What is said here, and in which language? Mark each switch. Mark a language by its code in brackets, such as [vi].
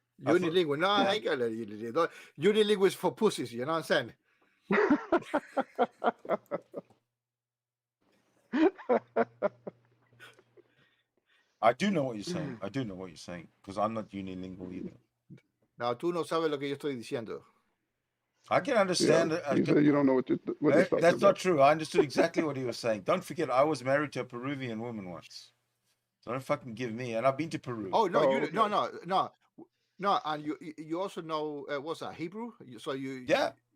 [en] I thought- Unilingual. No, yeah. I ain't got that unilingual. Unilingual is for pussies, you know what I'm saying? I do know what you're saying. I do know what you're saying because I'm not unilingual either. [es] No, tú no sabes lo que yo estoy diciendo. [en] I can understand. Yeah, you said you don't know what he's talking That's not about. true. I understood exactly what he was saying. Don't forget, I was married to a Peruvian woman once. So don't fucking give me. And I've been to Peru. Oh no, Oh, no, and you also know what's that, Hebrew? So Yeah.